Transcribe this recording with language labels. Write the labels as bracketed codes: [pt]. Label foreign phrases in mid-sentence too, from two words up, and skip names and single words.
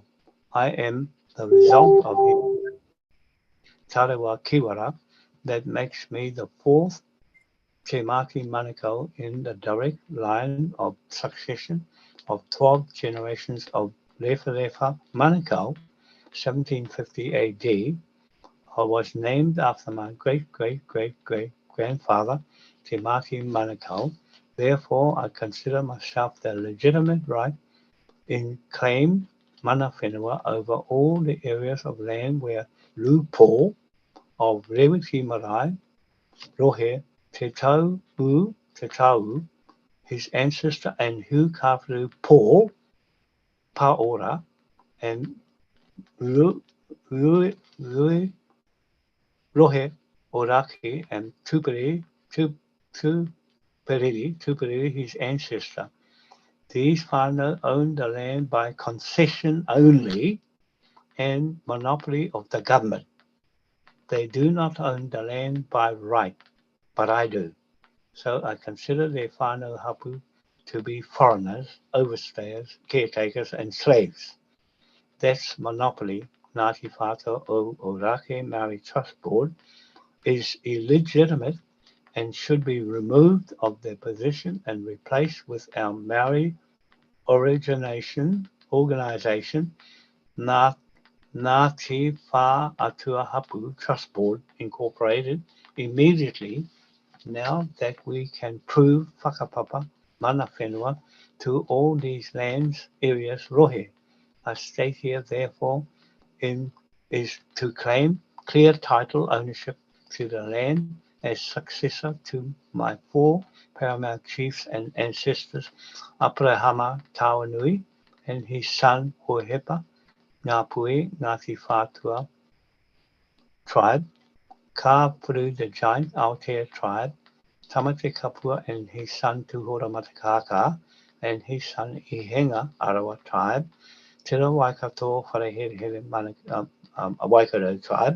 [en] I am the result of his Tarewa Kiwara that makes me the 4th Te Maki Manukau in the direct line of succession of 12 generations of Lefa Manukau, 1750 AD. I was named after my great-great-great-great-grandfather, Te Maki Manukau. Therefore, I consider myself the legitimate right in claim [mi] mana whenua [en] over all the areas of land where Lupo of Rewiti Marae, Rohe, Te Tau, his ancestor, and Hu Kawhiru Po, Paora, and Rohe Oraki, and Tuperi, his ancestor. These whānau own the land by concession only and monopoly of the government. They do not own the land by right, but I do. So I consider their [mi] whānau hapu [en] to be foreigners, overstayers, caretakers, and slaves. That's monopoly. Ngāti Whātua o Ōrākei Maori Trust Board is illegitimate and should be removed of their position and replaced with our Maori organization, Ngāti Whātua Hapu Trust Board Incorporated, immediately, now that we can prove [mi] whakapapa mana whenua [en] to all these lands, areas, rohe. I state here, therefore, is to claim clear title ownership to the land as successor to my 4 paramount chiefs and ancestors, Aprahama Tawanui and his son Hohepa, Ngāpuhi Ngāti Whātua tribe, Kāpuru the giant Aotea tribe, Tamate Kapua and his son Tuhora Matakaka and his son Ihenga Arawa tribe, Te Waikato Wharehere Waikato tribe.